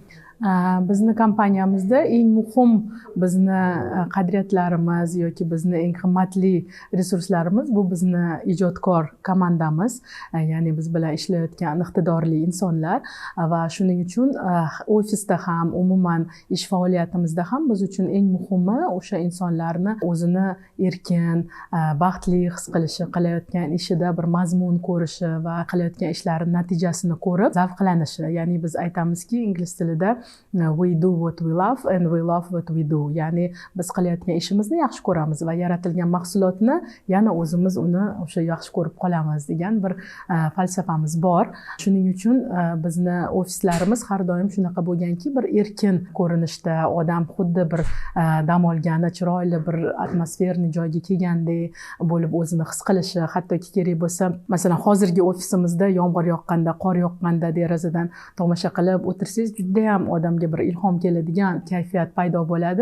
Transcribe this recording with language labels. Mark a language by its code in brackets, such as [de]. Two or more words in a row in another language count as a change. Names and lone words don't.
[uz] Bizni kompaniyamizda eng muhim bizni qadriyatlarimiz yoki bizni eng qimmatli resurslarimiz bu bizni ijodkor komandamiz, ya'ni biz bilan ishlayotgan iqtidorli insonlar va shuning uchun ofisda ham umuman ish faoliyatimizda ham biz uchun eng muhimi o'sha insonlarni o'zini erkin, baxtli his qilishi, qilayotgan ishida bir mazmun ko'rishi va qilayotgan ishlari natijasini ko'rib zavqlanishi. Ya'ni biz aytamizki ingliz tilida [en] we do what we love and we love what we do. [uz] Ya'ni biz qilayotgan ishimizni yaxshi ko'ramiz va yaratilgan mahsulotni yana o'zimiz uni o'sha yaxshi ko'rib qolamiz degan bir falsafamiz bor. Shuning uchun bizni ofislarimiz har doim shunaqa bo'lganki, bir erkin ko'rinishda, odam xuddi bir dam olgani, chiroyli bir atmosferni joyga kelgandek bo'lib o'zini his qilishi, hattoki kerak bo'lsa, masalan, hozirgi ofisimizda yomg'ir yoqqanda, qor yoqqanda derazadan tomosha qilib o'tirsangiz juda ham odamga bir ilhom keladigan kayfiyat paydo bo'ladi.